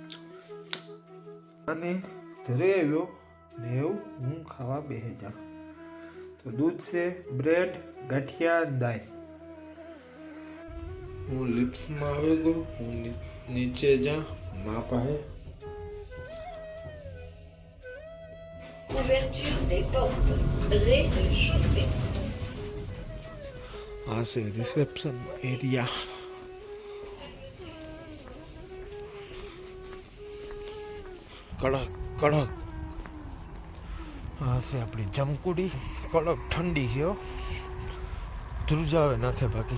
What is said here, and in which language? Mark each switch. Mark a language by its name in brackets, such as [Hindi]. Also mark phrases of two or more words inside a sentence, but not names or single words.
[Gujarati] અને ઘરે આવ્યો ને એવું હું ખાવા બેસી જા. તો દૂધ છે, બ્રેડ, ગાંઠિયા, દાળ. હું લિફ્ટમાં આવી ગયો, હું નીચે જા મા પાસે. [French] Ouverture des portes. Rez-de-chaussée. [Gujarati] આ છે રિસેપ્શન એરિયા. કડક કડક આ છે આપણી જમકુડી. કડક ઠંડી છે હો, ધ્રુજાવે નાખે બાકી.